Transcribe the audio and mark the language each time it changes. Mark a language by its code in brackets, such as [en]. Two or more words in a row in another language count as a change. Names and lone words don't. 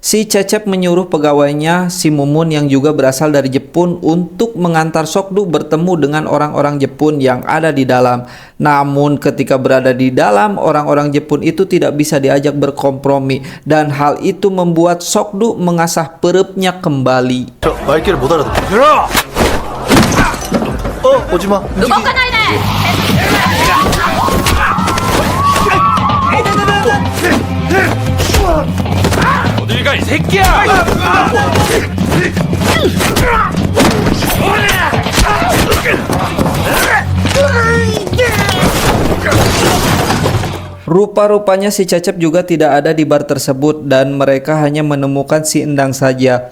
[id] Si Cecep menyuruh pegawainya, si Mumun yang juga berasal dari Jepun, untuk mengantar Sokdu bertemu dengan orang-orang Jepun yang ada di dalam. Namun ketika berada di dalam, orang-orang Jepun itu tidak bisa diajak berkompromi, dan hal itu membuat Sokdu mengasah perutnya kembali. [ko] 말귀를 못 알아듣. 오지마. 어딜 가, 이 새끼야! [id] Rupa-rupanya si Cecep juga tidak ada di bar tersebut dan mereka hanya menemukan si Endang saja.